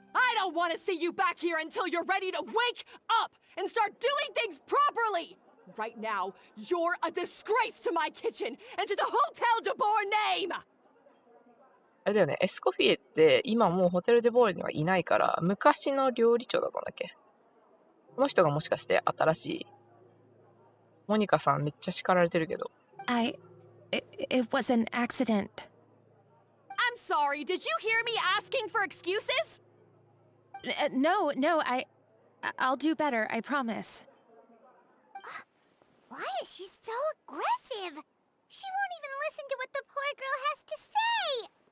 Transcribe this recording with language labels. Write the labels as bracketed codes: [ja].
[en] I don't want to see you back here until you're ready to wake up and start doing things properly! Right now, you're a disgrace to my kitchen and to the Hotel de Boer name! [ja] あれだよね、エスコフィエって今もうホテルデボールにはいないから、昔の料理長だったんだっけ。この人がもしかして新しい。モニカさんめっちゃ叱られてるけど。 [en] It was an accident. I'm sorry, did you hear me asking for excuses? No, I'll do better, I promise. Why is she so aggressive? She won't even listen to what the poor girl has to say.